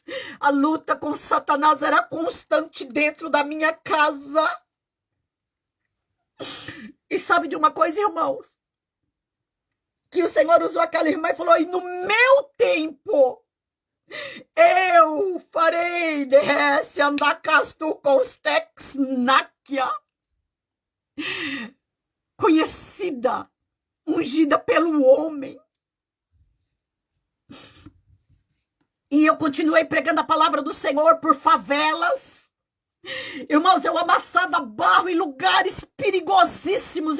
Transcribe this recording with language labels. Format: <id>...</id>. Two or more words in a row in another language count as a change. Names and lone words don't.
<pt>A luta com Satanás era constante dentro da minha casa. E sabe de uma coisa, irmãos? Que o Senhor usou aquela irmã e falou, e no meu tempo, eu farei derresse andacastu constex náquia. Conhecida ungida pelo homem. E eu continuei pregando a palavra do Senhor por favelas. Irmãos, eu amassava barro em lugares perigosíssimos.</pt>